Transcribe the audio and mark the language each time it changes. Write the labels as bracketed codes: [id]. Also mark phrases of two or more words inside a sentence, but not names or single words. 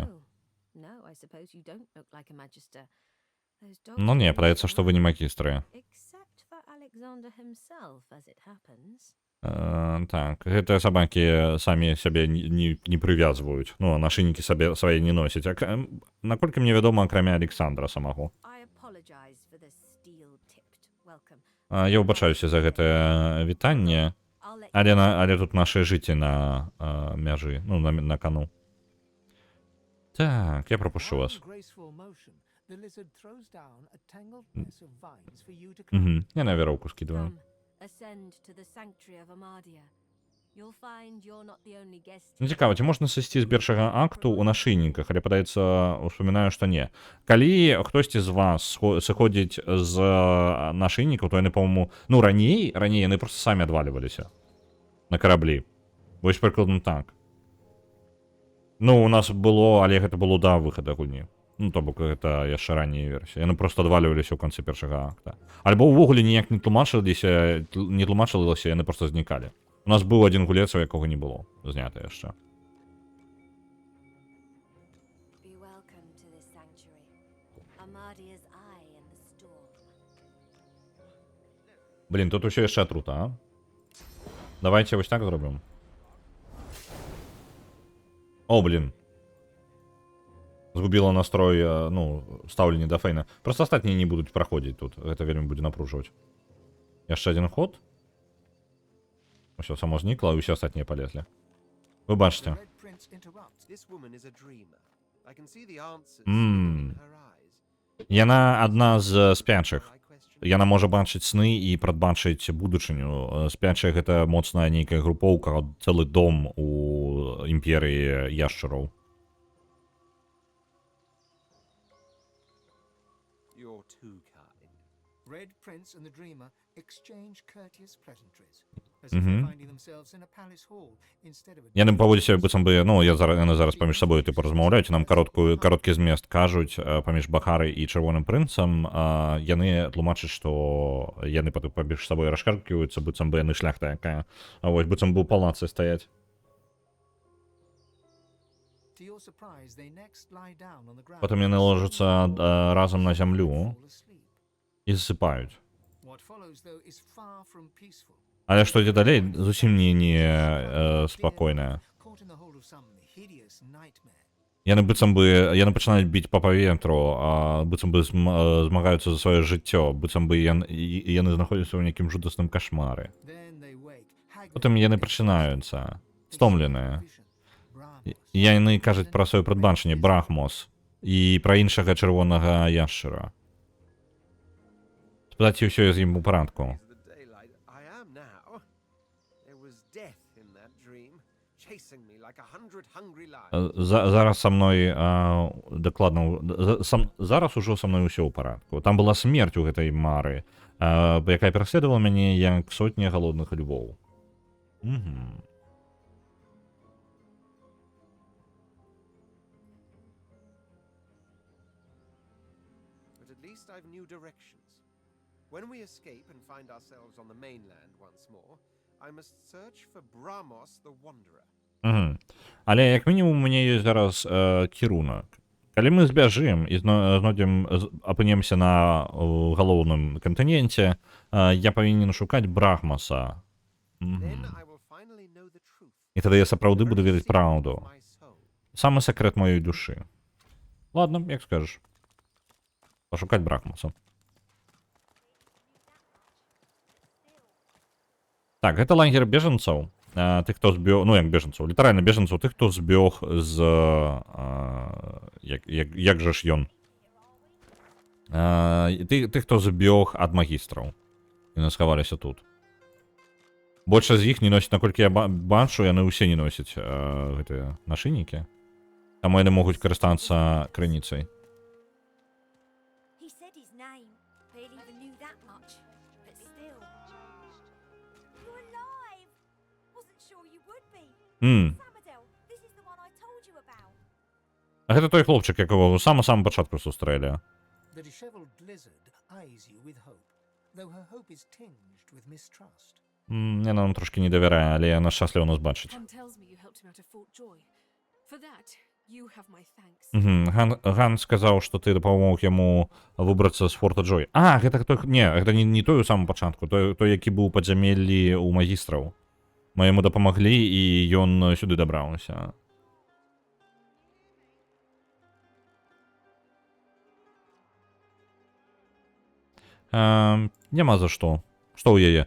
[en] No, I suppose you don't look like a magister. Those dogs [ru] Ну не, [en] are [ru] проявится, что вы не магистры. [en] Except for Alexander himself, as it happens. [ru] Так, это собаки сами себе не привязывают. Ну, а нашийники себе свои не носят. [be] Наколькі мне вядома, акрамя Александра самого. [en] I apologize for the steel-tipped welcome. [be] Я выбачаюся за гэта вітанне, [en] I'll let you [be] але тут наше жыцці на мяжы, ну, на кону. [ru] Так, я пропущу вас. Угу, я на веровку скидываю. [en] come, ascend to the sanctuary of Amadia. You'll find you're not the only guest. [be] Ну, цікаво, ці можна сысці з першага акту ў нашыйніках, але падаецца, успамінаю, што не. Калі хтосьці з вас сыходзіць з нашыйнікаў, то яны, по-моему, ну, раней яны просто самі адваліваліся на караблі. Вось прыкладна так. Ну, у нас было, але гэта было да выхада гульні. Ну, то бок, гэта яшчэ ранняя версія. Яны просто адваліваліся ў канцы першага акта. Альбо ўвогуле ніяк не тлумачылася, яны просто знікалі. У нас быў адзін гулец, у якога не было знята яшчэ. [en] Be welcome to this sanctuary. Amadia's eye in the storm. [be] Блін, тут усё яшчэ атрута, а? Давайте вось так зробім. О, блін. Згубіла настрой, ну, стаўленне да Фейна. Просто астатнія не будуць праходзіць тут. Гэта вельмі будзе напружваць. Яшчэ адзін ход. Усё само знікла, і ўсе астатнія палезлі. Вы бачыце. [en] This woman is a dreamer. I can see the answers Mm. in her eyes. [be] Яна адна з спячых. [en] My question [be] Яна можа бачыць сны і прадбачыць будучыню. Спячая гэта моцная нейкая групоўка, цэлы дом у імперыі яшчараў. [en] you're too kind. Red Prince and the Dreamer exchange courteous pleasantries, as if they're finding themselves in a palace hall instead of a [be] Яны паводзяць сябе быццам бы, ну, яны зараз паміж сабою типу размаўляюць, нам кароткі змест кажуць паміж Бахарай і Чырвоным прынцам, яны тлумачаць, што яны паміж сабой расшаркиваюцца, быццам бы яны шляхта якая. А вось быццам бы ў палацы стаяць. [en] To your surprise, they next lie down on the ground. [be] Потым яны ложацца разам на зямлю [en] Fall asleep. [be] і засыпаюць. [en] What follows, though, is far from peaceful. [be] Але што ідзе далей, зусім не спакойнае. [en] Caught in the hold of some hideous nightmare. [be] Яны быццам бы, яны пачынаюць біць па паветру, быццам бы змагаюцца за сваё жыццё, быццам бы яны знаходзяцца ў нейкім жудасным кашмары. [en] Then they wake, haggard [be] Потым яны [en] and [be] прачынаюцца, [en] They [be] стомленыя. [en] see a vision. Brahmos, [be] Яны кажуць пра сваё прадбачанне, Брахмос, і пра іншага чырвонага яшчара. Спытаць, усё з ім у парадку. [en] Is the daylight I am now. There was death in that dream, chasing me like 100 hungry lions. [be] Зараз са мной дакладна, зараз ужо са мной усё ў парадку. Там была смерць у гэтай мары, якая пераследавала мяне як сотня галодных львоў. Угу. [en] But at least I've new directions. When we escape and find ourselves on the mainland once more, I must search for Brahmos the Wanderer. Угу. [be] Але як мінімум у мяне ёсць зараз кірунак. Калі мы збяжым і апынемся на галоўным кантыненце, я павінен шукаць Брахмаса. [en] Then I will finally know the [be] І тады я сапраўды буду ведаць [en] Very secret [be] праўду. [en] of my soul. [be] Самы сакрэт маёй душы. Ладно, як скажаш. Пашукаць Брахмаса. Так, гэта лагер бежанцаў. Тых, хто збег... Ну, як бежанцаў. Літаральна бежанцаў. Тых, хто збег з... Як жа ж ён? Тых, хто збег ад магістраў. Яны схаваліся тут. Большасць з іх не носіць, наколькі я бачу, яны ўсе не носяць гэтыя нашынікі. Таму яны могуць карыстацца крыніцай. [en] He said his name. Barely even knew that much. But still. You're alive! Wasn't sure you would be. Samadel, this is the one I told you about. [be] А гэта той хлопчык, якого ў самым пачатку сустрэлі. [en] The dishevelled lizard eyes you with hope, though her hope is tinged with mistrust. [be] Яна нам трошки не давярае, але яна шчасліва нас бачыць. [en] Han tells me you helped him out of Fort Joy. For that, you have my thanks. [be] Ган сказаў, што ты дапамог яму выбрацца з Форта Джой. А, гэта той... Не, гэта не той у самым пачатку, той, які быў у падзямеллі ў магістраў. Мы яму дапамаглі, і ён сюды дабраўся. Няма за што. Што ў яе?